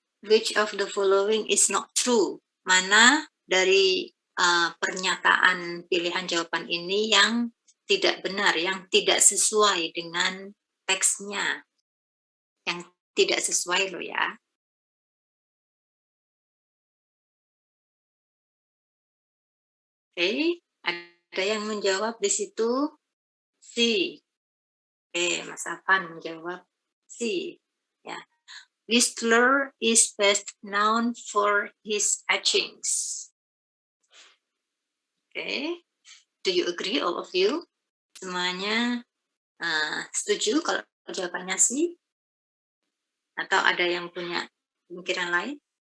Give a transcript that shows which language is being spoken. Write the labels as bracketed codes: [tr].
[en] Which of the following is not true? [id] Mana dari pernyataan pilihan jawaban ini yang tidak benar, yang tidak sesuai dengan teksnya, yang tidak sesuai loh ya. Oke, ada yang menjawab di situ C. Oke, Mas Afan menjawab C. Ya. [en] Whistler is best known for his etchings. Okay, do you agree, all of you? [id] Semuanya setuju kalau jawabannya C? Atau ada yang punya pemikiran lain?